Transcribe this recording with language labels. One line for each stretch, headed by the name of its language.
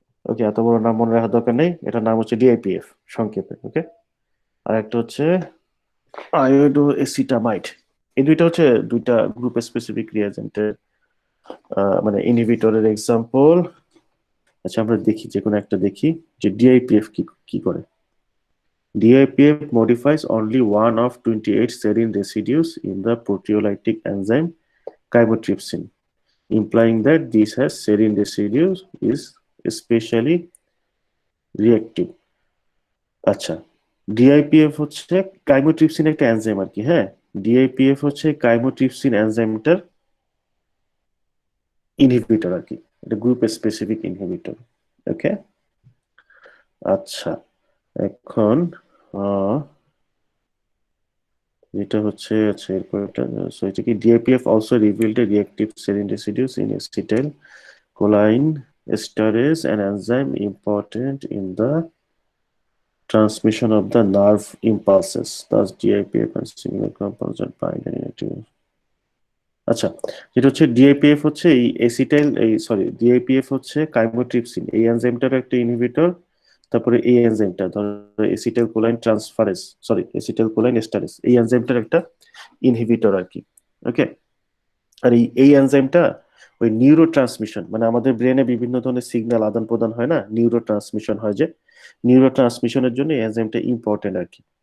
Bangla: ওকে, এত বড় নাম মনে রাখার দরকার নেই, এটার নাম হচ্ছে DIPF সংক্ষেপে। ওকে, আর একটা হচ্ছে আয়োডো এসিটামাইড। এই দুইটা হচ্ছে দুইটা গ্রুপ স্পেসিফিক রিয়েজেন্টের মানে ইনহিবিটরের এক্সাম্পল। আচ্ছা, আমরা দেখি যে কোনো একটা দেখি যে DIPF কি কি করে।
English: DIPF modifies only one of 28 serine residues in the proteolytic enzyme chymotrypsin, implying that this has serine residues is especially reactive.
Bangla: আচ্ছা, DIPF হচ্ছে কাইমোট্রিপসিন একটা এনজাইম আর কি। হ্যাঁ, DIPF হচ্ছে কাইমোট্রিপসিন এনজাইমটার ইনহিবিটর আর কি, এটা গ্রুপ স্পেসিফিক ইনহিবিটর। ওকে, আচ্ছা, এখন যেটা হচ্ছে, আচ্ছা এরপর একটা, so এটা কি
English: DIPF also revealed a reactive serine residues in acetyl choline esterase, an enzyme important in the transmission of the nerve impulses. Thus DIPF and similar compounds are bind and inactive.
Bangla: আচ্ছা, যেটা হচ্ছে DIPF হচ্ছে এই acetyl, এই sorry, DIPF হচ্ছে chymotrypsin এই এনজাইমটার একটা inhibitor. তারপরে এই এনজাইমটা ধরো acetyl choline transferase, sorry acetyl choline esterase, এই এনজাইমটার একটা ইনহিবিটর আর কি। ওকে, আর এই এনজাইমটা ওই নিউরো ট্রান্সমিশন, মানে আমাদের ব্রেনে বিভিন্ন ধরনের সিগন্যাল আদান প্রদান হয় না, নিউরো ট্রান্সমিশন হয়, যে নিউরো ট্রান্সমিশনের জন্য এই এনজাইমটা ইম্পর্টেন্ট আর কি।